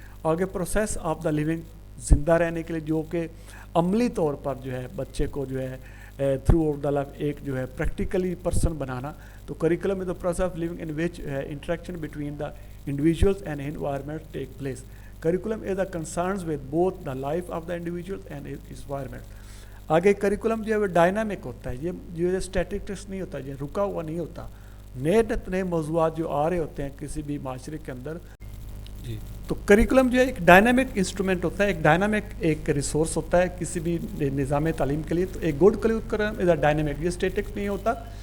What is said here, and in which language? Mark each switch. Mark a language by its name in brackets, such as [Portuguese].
[Urdu] آگے [English] process of the living, [Urdu] زندہ رہنے کے لیے جو کہ عملی طور پر جو ہے بچے کو جو ہے [English] throughout the life [Urdu] ایک جو ہے پریکٹیکلی پرسن بنانا. [English] تو curriculum is the process of living in which interaction between the individuals and environment take place. Curriculum is the concerns with both the life of the individual and his environment. [Urdu] آگے curriculum جو ہے وہ dynamic ہوتا ہے، یہ جو ہے statics نہیں ہوتا، یہ رکا ہوا نہیں ہوتا. نئے موضوعات جو آ رہے ہوتے ہیں کسی بھی معاشرے کے اندر جی تو کریکولم جو ہے ایک ڈائنامک انسٹرومنٹ ہوتا ہے, ایک ڈائنامک ایک ریسورس ہوتا ہے کسی بھی نظام تعلیم کے لیے. تو ایک [English] good curriculum is a dynamic, [Urdu] یہ اسٹیٹک نہیں ہوتا.